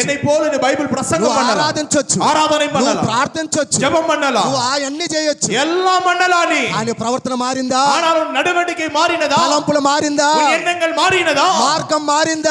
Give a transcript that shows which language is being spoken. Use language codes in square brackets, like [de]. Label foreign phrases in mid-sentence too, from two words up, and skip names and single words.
[ta] என்னை போல நீ பைபிள் பிரசங்கம் [te] నువ్వు [ta] பண்ணலாம், [te] ఆరాధించొచ్చు, [ta] ஆராதனை [te] నువ్వు [ta] பண்ணலாம், [te] ప్రార్థించొచ్చు, [ta] ஜெபம் பண்ணலாம், [te] నువ్వు అవన్నీ చేయొచ్చు. [ta] எல்லாம் பண்ணலாம். நீ [te] ఆయన ప్రవర్తన మారిందా? [ta] ஆனால் உன் நடவடிக்கை மாறினதா? [te] తలంపులు మారిందా? [ta] உன் எண்ணங்கள் மாறினதா? [te] మార్గం మారిందా?